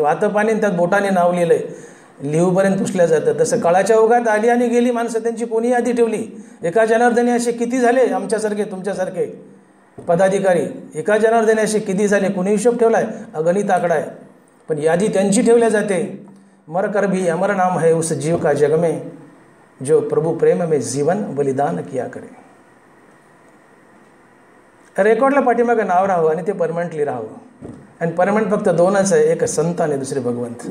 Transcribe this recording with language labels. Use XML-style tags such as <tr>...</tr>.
<mr>वाहतं पाणी त्यात बोटाने नाव लिहिलंय, लिहूपर्यंत पुसल्या जातं। तसं काळाच्या ओघात आली आणि गेली माणसं, त्यांची कोणी यादी ठेवली? एका जनार्दनी असे किती झाले आमच्यासारखे, तुमच्यासारखे पदाधिकारी? एका जनार्दनी असे किती झाले, कोणी हिशोब ठेवलाय? अगणित आकडा आहे, पण यादी त्यांची ठेवल्या जाते।</mr> <hi>मर कर भी अमर नाम है उस जीव का जग में, जो प्रभु प्रेम में जीवन बलिदान किया करे।</hi> <mr>रेकॉर्डला पाठीमागं नाव राहावं आणि ते परमनंटली राहावं। आणि परमनंट फक्त 2च आहे, एक संत आणि दुसरे भगवंत।</mr>